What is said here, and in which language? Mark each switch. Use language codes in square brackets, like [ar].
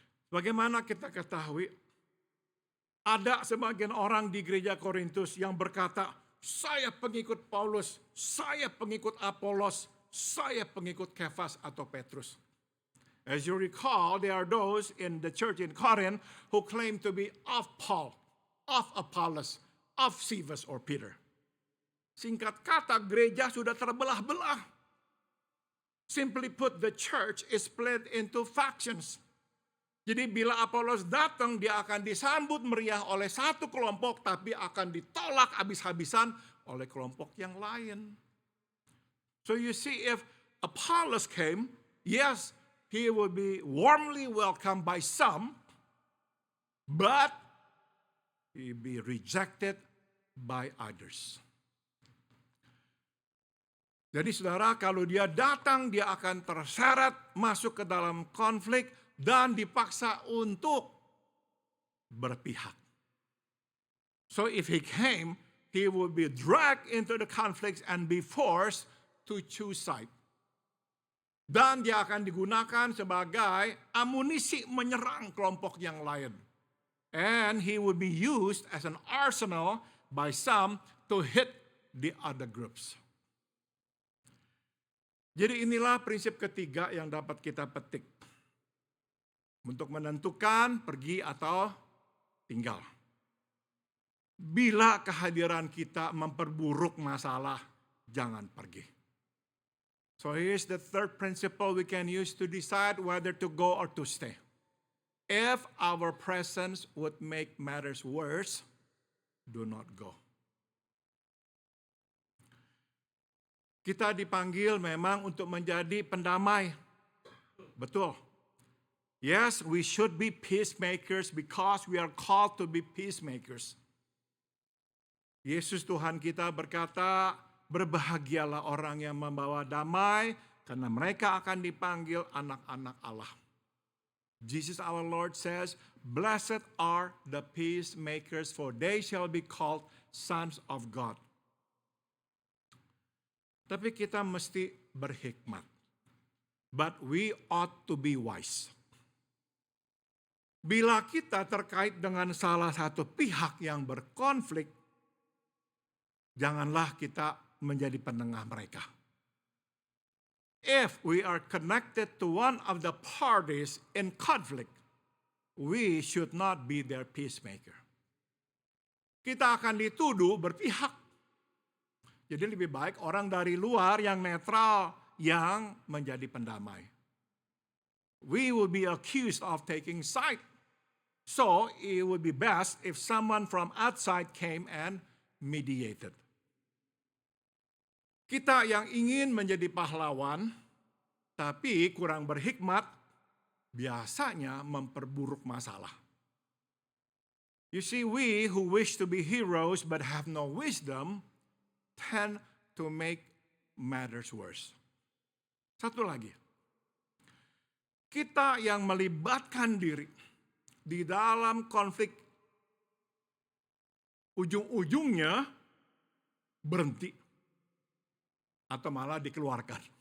[id] Bagaimana kita ketahui? Ada sebagian orang di gereja Korintus yang berkata, saya pengikut Paulus, saya pengikut Apollos, saya pengikut Kefas atau Petrus. [en] As you recall, there are those in the church in Corinth who claim to be of Paul, of Apollos, of Cephas or Peter. [id] Singkat kata, gereja sudah terbelah-belah. [en] Simply put, the church is split into factions. [id] Jadi bila Apollos datang, dia akan disambut meriah oleh satu kelompok, tapi akan ditolak habis-habisan oleh kelompok yang lain. [en] So you see, if Apollos came, yes, he would be warmly welcomed by some, but he would be rejected by others. [id] Jadi saudara, kalau dia datang, dia akan terseret masuk ke dalam konflik dan dipaksa untuk berpihak. [en] So if he came, he would be dragged into the conflicts and be forced to choose side. [id] Dan dia akan digunakan sebagai amunisi menyerang kelompok yang lain. [en] And he would be used as an arsenal by some to hit the other groups. [id] Jadi inilah prinsip ketiga yang dapat kita petik. Untuk menentukan pergi atau tinggal. Bila kehadiran kita memperburuk masalah, jangan pergi. [en] So here's the third principle we can use to decide whether to go or to stay. If our presence would make matters worse, do not go. [id] Kita dipanggil memang untuk menjadi pendamai. Betul. [en] Yes, we should be peacemakers because we are called to be peacemakers. [id] Yesus Tuhan kita berkata, berbahagialah orang yang membawa damai, karena mereka akan dipanggil anak-anak Allah. [en] Jesus our Lord says, blessed are the peacemakers, for they shall be called sons of God. [id] Tapi kita mesti berhikmat. [en] But we ought to be wise. [id] Bila kita terkait dengan salah satu pihak yang berkonflik, janganlah kita menjadi penengah mereka. [en] If we are connected to one of the parties in conflict, we should not be their peacemaker. [id] Kita akan dituduh berpihak. Jadi lebih baik orang dari luar yang netral yang menjadi pendamai. [en] We will be accused of taking side. So it would be best if someone from outside came and mediated. [id] Kita yang ingin menjadi pahlawan, tapi kurang berhikmat, biasanya memperburuk masalah. [en] You see, we who wish to be heroes but have no wisdom tend to make matters worse. [id] Satu lagi. Kita yang melibatkan diri di dalam konflik, ujung-ujungnya berhenti atau malah dikeluarkan.